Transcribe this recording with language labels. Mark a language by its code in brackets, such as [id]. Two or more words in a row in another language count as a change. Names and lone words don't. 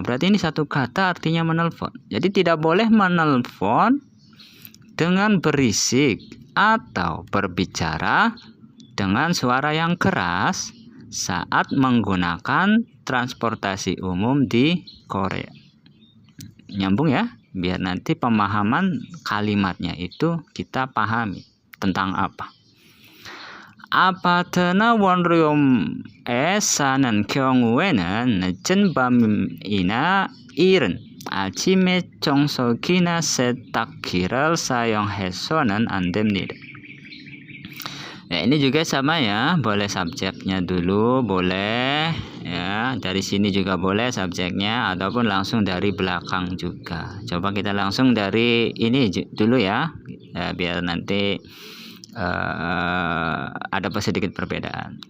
[id] Berarti ini satu kata artinya menelpon. Jadi tidak boleh menelpon dengan berisik atau berbicara dengan suara yang keras saat menggunakan transportasi umum di Korea. Nyambung ya, biar nanti pemahaman kalimatnya itu kita pahami tentang apa. [ko] 아파트나 원룸에 사는 경우에는 늦은 밤이나 이른 아침에 청소기나 세탁기를 사용해서는 안 됩니다. [id] Ya, ini juga sama ya, boleh subjeknya dulu, boleh ya, dari sini juga boleh subjeknya, ataupun langsung dari belakang juga. Coba kita langsung dari ini dulu ya, biar nanti ada sedikit perbedaan.